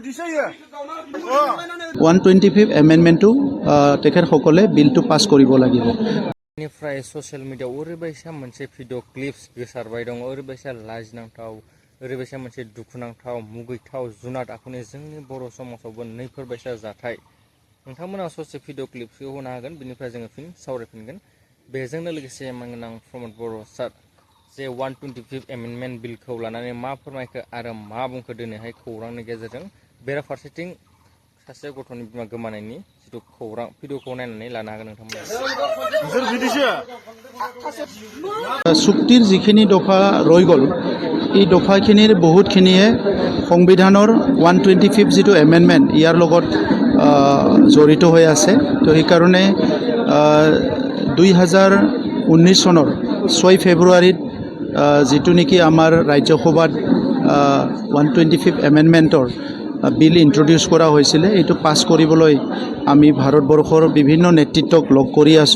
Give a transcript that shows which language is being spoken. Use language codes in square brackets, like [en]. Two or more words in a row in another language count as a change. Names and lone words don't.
[as] 125 এমেন্ডমেন্টটো তেখেতসকলে বিলটো পাছ কৰিব লাগিব। [brx] निफ्राय ससियेल मिडियायाव ओरैबायसा मोनसे भिडिअ क्लिप्स गोसारबाय दं, ओरैबायसा लाजिनांथाव, ओरैबायसा मोनसे दुखुनांथाव, मुगैथाव जुनाद आखुनि जोंनि बर' समाजावबो नैफोरबायसा जाथाय। नोंथांमोना ससे भिडिअ क्लिप्सखौ होनो हागोन, बिनिफ्राय जोङो फिन सावरायफिनगोन। बेजोंनो लोगोसे आं प्रमद बर' सार जे 125 एमेन्डमेन्ट बिलखौ लानानै मा फोरमायखो आरो मा बुंखो दिनैहाय खौरांनि गेजेरजों बेराफारसेथिं सासे गथ'नि बिमा गोमानायनि जिथु खौरां भिडिअखौ नायनानै लानो हागोन नोंथांमोना। [as] চুক্তিৰ যিখিনি দফা ৰৈ গ'ল, এই দফাখিনিৰ বহুতখিনিয়ে সংবিধানৰ 125 যিটো এমেণ্ডমেণ্ট ইয়াৰ লগত জড়িত হৈ আছে। তো সেইকাৰণে 2019 চনৰ 6 ফেব্ৰুৱাৰীত যিটো নেকি আমাৰ ৰাজ্যসভাত 125 এমেণ্ডমেণ্টৰ বিল ইন্ট্ৰডিউচ কৰা হৈছিলে, এইটো পাছ কৰিবলৈ আমি ভাৰতবৰ্ষৰ বিভিন্ন নেতৃত্বক লগ কৰি আছোঁ।